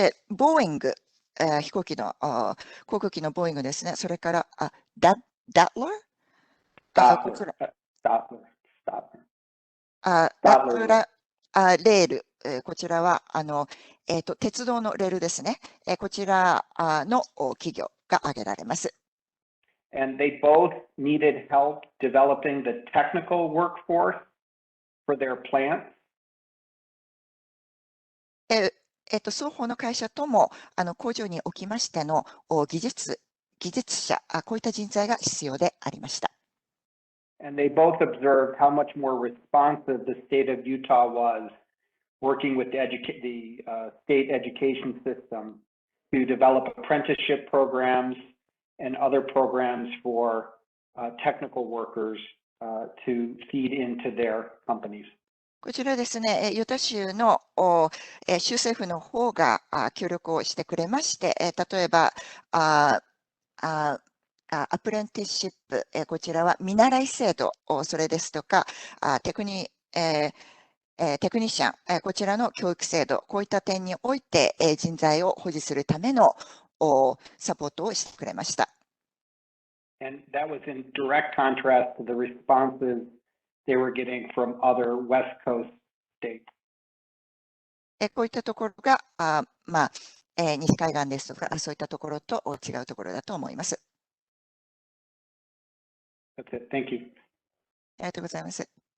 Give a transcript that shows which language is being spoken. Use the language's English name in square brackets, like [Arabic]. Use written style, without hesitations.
[Japanese] ボーイング、航空機のボーイングですね。それから、ダッラーレール、こちらは鉄道のレールですね。こちらの企業が挙げられます。 [English] And they both needed help developing the technical workforce for their plants. [Japanese] 双方の会社とも工場におきましての技術者、こういった人材が必要でありました。 [English] And they both observed how much more responsive the state of Utah was working with the state education system to develop apprenticeship programs and other programs for technical workers to feed into their companies. [Japanese] こちらですね、ユタ州の州政府の方が協力をしてくれまして、例えばアプレンティシップ、こちらは見習い制度、それですとか、テクニシャン、こちらの教育制度、こういった点において、人材を保持するためのサポートをしてくれました。 [English] And that was in direct contrast to the responses they were getting from other West Coast states. [Japanese] こういったところが、西海岸ですとか、そういったところと違うところだと思います。 [English] That's it. Thank you. [Japanese] ありがとうございます。